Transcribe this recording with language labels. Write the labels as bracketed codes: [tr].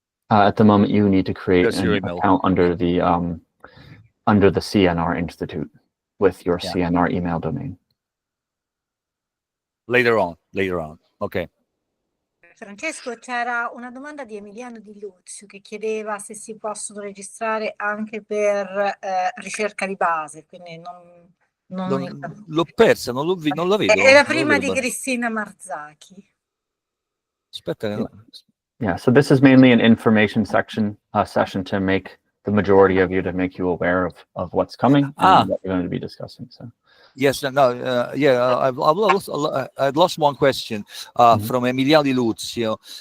[en] At the moment, you need to create Just your an email. account under the CNR Institute with your CNR email domain. Later on. Ok. [it] Francesco, c'era una domanda di Emiliano Di Luzio che chiedeva se si possono registrare anche per ricerca di base, quindi L'ho persa, non la vedo. Era prima di Cristina Marzacchi. Aspetta che [en] Yeah, so this is mainly an information session to make the majority of you, to make you aware of what's coming and what we're going to be discussing. So. Yes, no, I've lost one question from Emiliano Di Luzio.